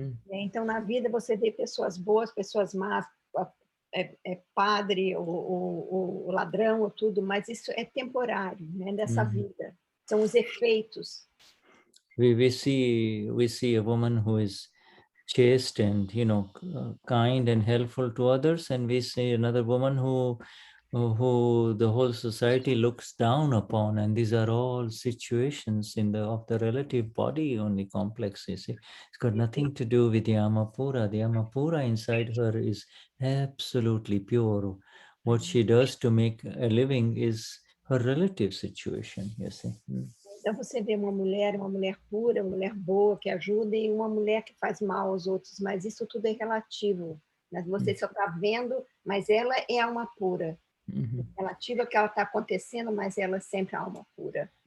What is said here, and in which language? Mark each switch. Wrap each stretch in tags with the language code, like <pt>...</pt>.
<pt>Então, na vida você vê pessoas boas, pessoas más, padre, o ladrão, ou tudo, mas isso é temporário, né, dessa vida. São os efeitos.</pt> <en>We see a woman who is chaste and kind and helpful to others, and we see another woman who the whole society looks down upon, and these are all situations of the relative body only complex. You see, it's got nothing to do with the Amapura. The Amapura inside her is absolutely pure. What she does to make a living is her relative situation. You see.</en> <pt>Então, você vê uma mulher pura, uma mulher boa, que ajuda, e uma mulher que faz mal aos outros, mas isso tudo é relativo. Né? Você só está vendo, mas ela é alma pura. Relativo ao que ela está acontecendo, mas ela é sempre alma pura.</pt>